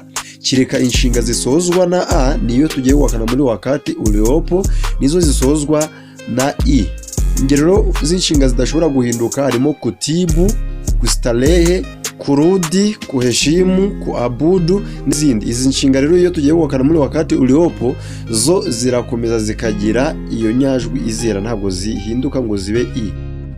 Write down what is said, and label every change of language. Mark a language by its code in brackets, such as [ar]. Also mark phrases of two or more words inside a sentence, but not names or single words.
[rw] Kireka inshinga zisozwa na a niyo tugiye guhakana muri [sw] wakati uliopo, [rw] nizo zisozwa na i. Ingero z'inshinga zidashobora guhinduka harimo [sw] kutibu, kustarehe, kurudi, kuheshimu, kuabudu [rw] n'izindi. Izi nshinga rero iyo tugiye guhakana muri [sw] wakati uliopo [rw] zo zirakomeza zikagira iyo nyajwi izera, ntabwo zihinduka ngo zibe i.